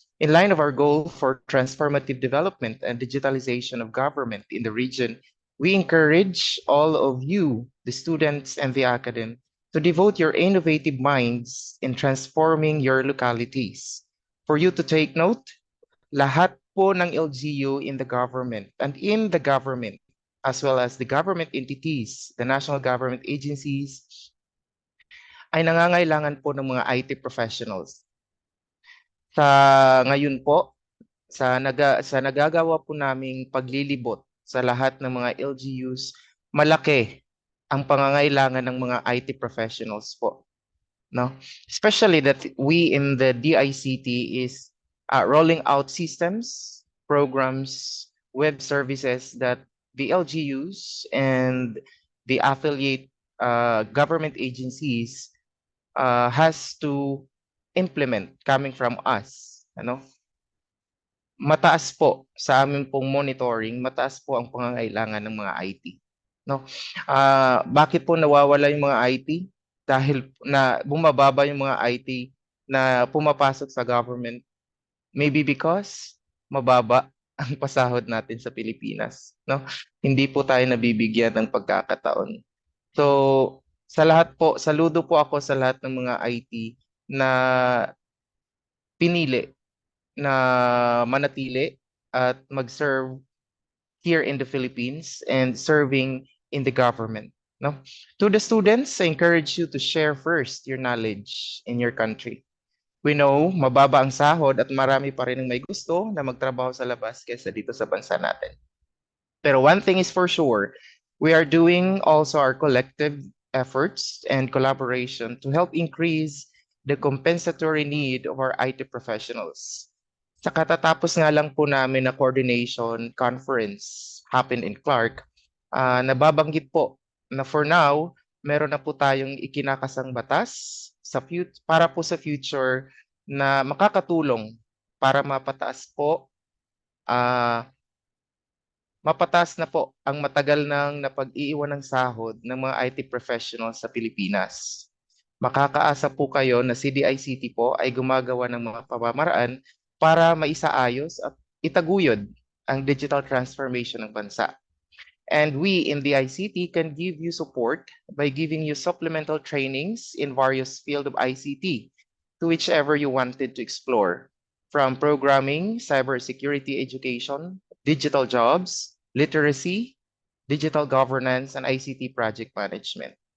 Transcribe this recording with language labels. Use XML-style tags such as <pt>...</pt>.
<en>In line of our goal for transformative development and digitalization of government in the region, we encourage all of you, the students and the academy, to devote your innovative minds in transforming your localities. For you to take note,</en> <tl>lahat po ng</tl> <en>LGU in the government and in the government, as well as the government entities, the national government agencies,</en> <tl>ay nangangailangan po ng mga</tl> <en>IT professionals.</en> <tl>Sa ngayon po, sa nagagawa po naming paglilibot sa lahat ng mga LGUs, malaki ang pangangailangan ng mga IT professionals po. No?</tl> <en>Especially that we in the DICT is rolling out systems, programs, web services that the LGUs and the affiliate government agencies has to implement coming from us.</en> <tl>Ano? Mataas po sa amin pong monitoring, mataas po ang pangangailangan ng mga IT. No? Bakit po nawawala yung mga IT? Dahil na bumababa yung mga IT na pumapasok sa government.</tl> <en>Maybe because</en> <tl>mababa ang pasahod natin sa Pilipinas. No? Hindi po tayo nabibigyan ng pagkakataon. So, sa lahat po, saludo po ako sa lahat ng mga IT na pinili na manatili at mag-serve</tl> <en>here in the Philippines and serving in the government.</en> <tl>No?</tl> <en>To the students, I encourage you to share first your knowledge in your country.</en> <tl>We know, mababa ang sahod at marami pa rin ang may gusto na magtrabaho sa labas kaysa dito sa bansa natin. Pero</tl> <en>one thing is for sure, we are doing also our collective efforts and collaboration to help increase the compensatory need of our IT professionals.</en> <tl>Sa katatapos nga lang po namin na</tl> <en>coordination conference happened in Clark,</en> <tl>nababanggit po na</tl> <en>for now,</en> <tl>meron na po tayong ikinakasang batas para po sa future na makakatulong para mapataas na po ang matagal nang napag-iiwan ng sahod ng mga IT professionals sa Pilipinas. Makakaasa po kayo na si DICT po ay gumagawa ng mga pamamaraan para maisaayos at itaguyod ang digital transformation ng bansa.</tl> <en>And we in the ICT can give you support by giving you supplemental trainings in various fields of ICT to whichever you wanted to explore, from programming, cybersecurity education, digital jobs, literacy, digital governance, and ICT project management.</en>